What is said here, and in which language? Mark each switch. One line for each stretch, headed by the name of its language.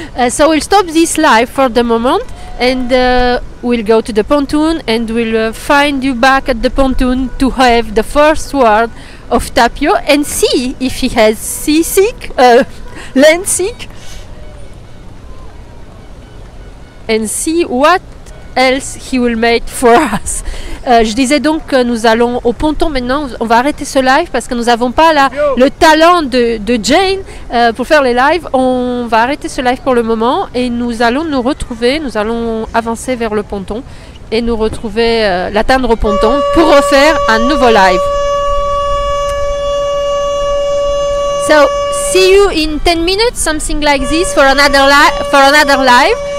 English: So we'll stop this live for the moment, and we'll go to the pontoon, and we'll find you back at the pontoon to have the first word of Tapio and see if he has seasick, land sick, and see what else he will make for us.
French: Je disais donc que nous allons au ponton maintenant. On va arrêter ce live parce que nous n'avons pas le talent de Jane pour faire les lives. On va arrêter ce live pour le moment et nous allons nous retrouver. Nous allons avancer vers le ponton et nous retrouver, l'atteindre au ponton pour refaire un nouveau live.
English: So see you in 10 minutes, something like this, for another live.